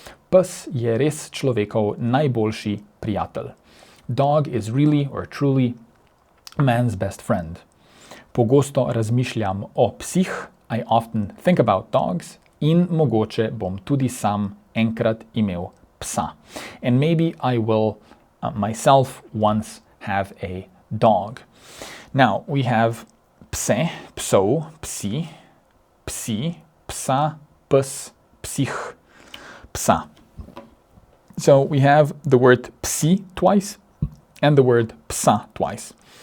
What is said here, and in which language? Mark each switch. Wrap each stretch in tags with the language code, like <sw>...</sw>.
<sl>Pes je res človekov najboljši prijatelj.</sl> <en>Dog is really or truly man's best friend.</en> <sl>Pogosto razmišljam o psih.</sl> <en>I often think about dogs.</en> <sl>In mogoče bom tudi sam enkrat imel psa.</sl> <en>And maybe I will myself once have a dog. Now we have pse, pso, psi, psi, psa, pes, psich, psa. So we have the word psi twice and the word psa twice.</en>